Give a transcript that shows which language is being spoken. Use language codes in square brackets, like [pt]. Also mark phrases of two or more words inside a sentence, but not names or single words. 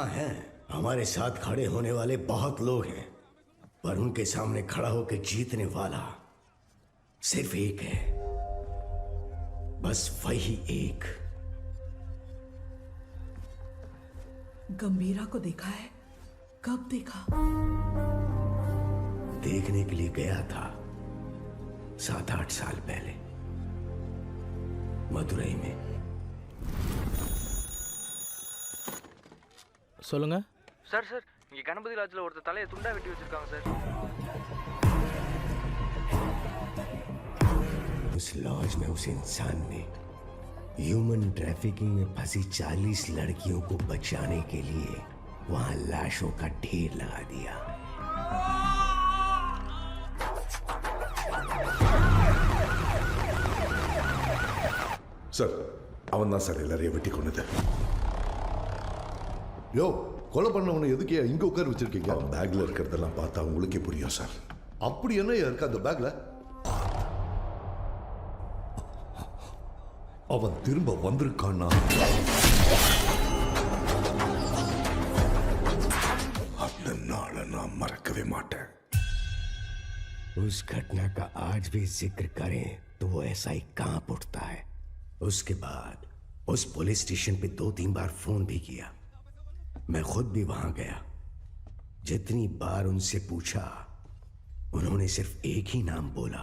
[hi] हाँ है, हमारे साथ खड़े होने वाले बहुत लोग हैं, पर उनके सामने खड़ा होकर जीतने वाला सिर्फ एक है, बस वही एक। गंभीरा को देखा है? कब देखा? देखने के लिए गया था 7-8 साल पहले मदुरई में। [ta] சொல்லுங்க சார் சார், இங்க கணபதி லாட்ஜ்ல ஒருத்தர் தலையை துண்டா வெட்டி வச்சிருக்காங்க சார்। [hi] उस लॉज में उस इंसान ने [en] human trafficking [hi] में फंसी 40 लड़कियों को बचाने के लिए वहां लाशों का ढेर लगा दिया। [ta] சார், அவன் தான் சார் எல்லாரையும் வெட்டி கொண்டது. யோ, கொலை பண்ணவனை எதுக்கு இங்க உட்கார வச்சிருக்கீங்க? அவன் பேக்ல இருக்கிறதெல்லாம் பார்த்தா உங்களுக்கே புரியும் சார். அப்படி என்ன இருக்கு அந்த பேக்ல? அவன் திரும்ப வந்திருக்கான்னா அந்த நாளை நான் மறக்கவே மாட்டேன். [hi] उस घटना का आज भी जिक्र करें तो वो ऐसा ही कांप उठता है। उसके बाद उस [en] police station [hi] पे 2-3 बार फोन भी किया। मैं खुद भी वहां गया। जितनी बार उनसे पूछा, उन्होंने सिर्फ एक ही नाम बोला,